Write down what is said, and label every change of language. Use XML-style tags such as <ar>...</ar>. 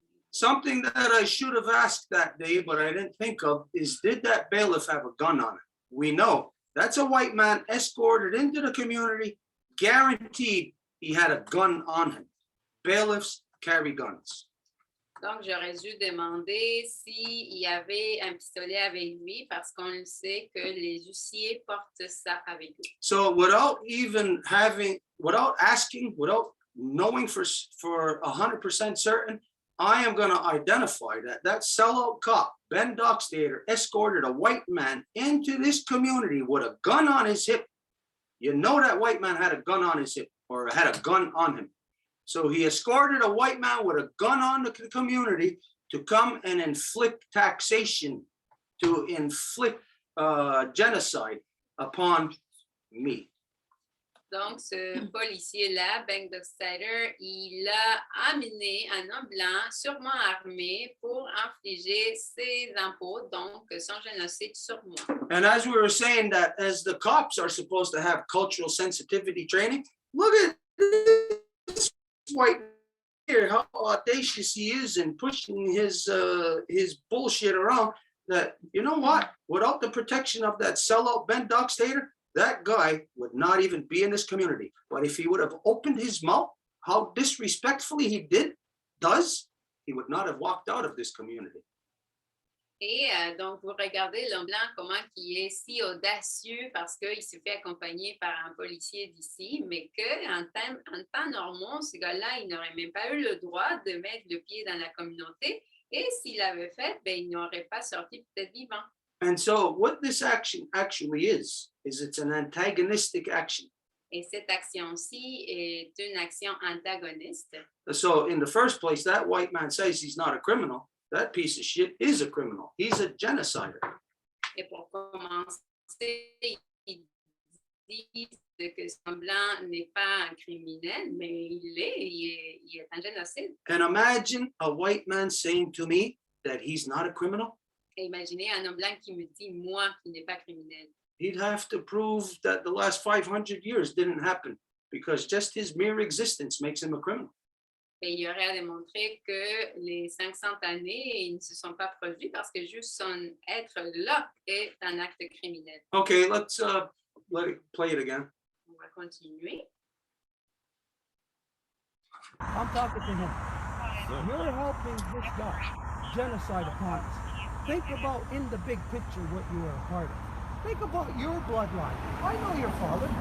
<en>Something that I should have asked that day, but I didn't think of, is did that bailiff have a gun on him? We know that's a white man escorted into the community, guaranteed he had a gun on him. Bailiffs carry guns.</en> <fr>Donc, j'aurais dû demander s'il y avait un pistolet avec lui parce qu'on le sait que les huissiers portent ça avec eux.</fr> <en>So without even having, without asking, without knowing for 100% certain, I am going to identify that sellout cop, Ben Dockstader, escorted a white man into this community with a gun on his hip. You know that white man had a gun on his hip or had a gun on him. So he escorted a white man with a gun on the community to come and inflict taxation, to inflict genocide upon me.</en> <fr>Donc, ce policier-là, Ben Dockstader, il a amené un homme blanc, sûrement armé, pour infliger ses impôts, donc son génocide sur moi.</fr> <en>And as we were saying that as the cops are supposed to have cultural sensitivity training, look at this white here, how audacious he is in pushing his bullshit around. That, you know what, without the protection of that sellout Ben Dockstader, that guy would not even be in this community. But if he would have opened his mouth, how disrespectfully he does, he would not have walked out of this community.</en> <fr>Et donc, vous regardez l'homme blanc, comment il est si audacieux parce qu'il se fait accompagner par un policier d'ici, mais qu'en temps normaux, ce gars-là, il n'aurait même pas eu le droit de mettre le pied dans la communauté. Et s'il l'avait fait, ben, il n'aurait pas sorti peut-être vivant.</fr> <en>And so what this action actually is it's an antagonistic action.</en> <fr>Et cette action-ci est une action antagoniste.</fr> <en>So in the first place, that white man says he's not a criminal. That piece of shit is a criminal. He's a genocider.</en> <fr>Et pour commencer, ils disent que ce blanc n'est pas un criminel, mais il est un génocide.</fr> <en>And imagine a white man saying to me that he's not a criminal.</en> <fr>Et imaginez un homme blanc qui me dit, moi, qui n'est pas criminel.</fr> <en>He'd have to prove that the last 500 years didn't happen because just his mere existence makes him a criminal.</en> <fr>Et il y aurait à démontrer que les 500 années ils ne se sont pas produits parce que juste son être là est un acte criminel.</fr> <en>Okay, let's let it play it again.</en> <fr>On va continuer.</fr> <en>I'm talking to him. You're helping this guy genocide upon us. Think about in the big picture what you are a part of. Think about your bloodline. I know your father.</en>